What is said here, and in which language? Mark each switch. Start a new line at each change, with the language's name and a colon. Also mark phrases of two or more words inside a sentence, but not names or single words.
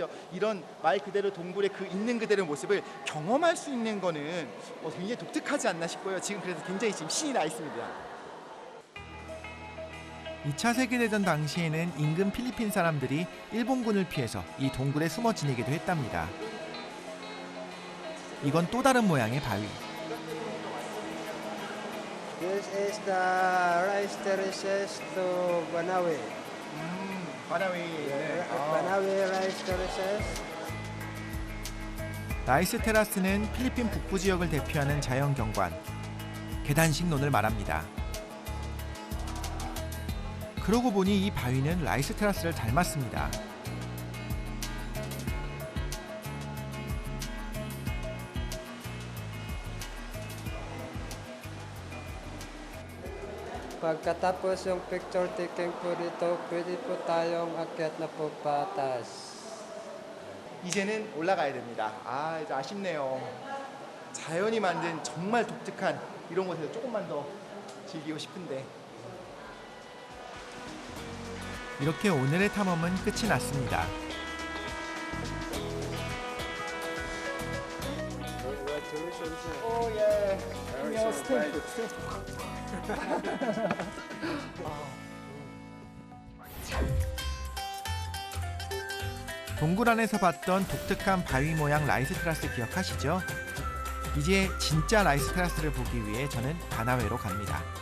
Korean: 이런 말 그대로 동굴의 그 있는 그대로 모습을 경험할 수 있는 거는 굉장히 독특하지 않나 싶고요. 지금 그래서 굉장히 지금 신이 나 있습니다. 2차 세계대전 당시에는 인근 필리핀 사람들이 일본군을 피해서 이 동굴에 숨어 지내기도 했답니다. 이건 또 다른 모양의 바위.
English: This is the rice terraces to Banawe. Banawe rice terraces.
Korean: 라이스 테라스는 필리핀 북부 지역을 대표하는 자연 경관, 계단식론을 말합니다. 그러고 보니 이 바위는 라이스 테라스를 닮았습니다.
Filipino: Pagkatapos yung picture taking po dito, pwede po tayong akyat na po patas.
Korean: 이제는 올라가야 됩니다. 이제 아쉽네요. 자연이 만든 정말 독특한 이런 곳에서 조금만 더 즐기고 싶은데. 이렇게 오늘의 탐험은 끝이 났습니다.
English: Oh yeah. Yeah, stay put.
Korean: 동굴 안에서 봤던 독특한 바위 모양 라이스 테라스 기억하시죠? 이제 진짜 라이스 테라스를 보기 위해 저는 바나웨로 갑니다.